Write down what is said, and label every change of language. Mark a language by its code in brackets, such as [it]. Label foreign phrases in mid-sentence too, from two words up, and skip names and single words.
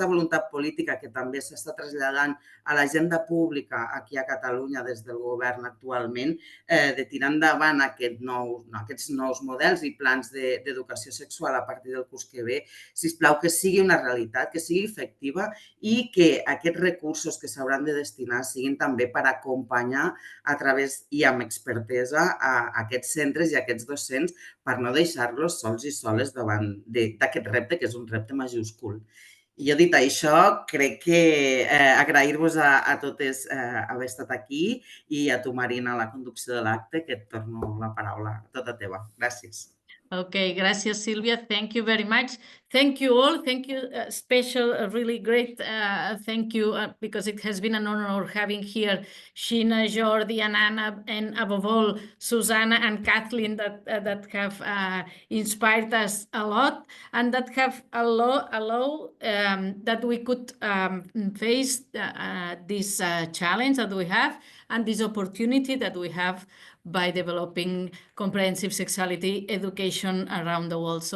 [ca] voluntat política que també s'està traslladant a l'agenda pública aquí a Catalunya des del govern actualment, de tirar endavant aquests nous models i plans d'educació sexual a partir del curs que ve, sisplau, que sigui una realitat, que sigui efectiva i que aquests recursos que s'hauran de destinar siguin també per acompanyar a través i amb expertesa a aquests centres i a aquests docents per no deixar-los sols i soles davant d'aquest repte, que és un repte majúscul. I jo, dit això, crec que agrair-vos a totes haver estat aquí i a tu, Marina, la conducció de l'acte, que et torno la paraula tota teva. Gràcies. [es] Okay, gracias, Silvia. [en] Thank you very much. Thank you all. Thank you, special, really great. Thank you, because it has been an honor having here Sheena, Jordi, and Anna, and above all, Susanna and Kathleen that have inspired us a lot, and that have allowed that we could face this challenge that we have and this opportunity that we have by developing comprehensive sexuality education around the world.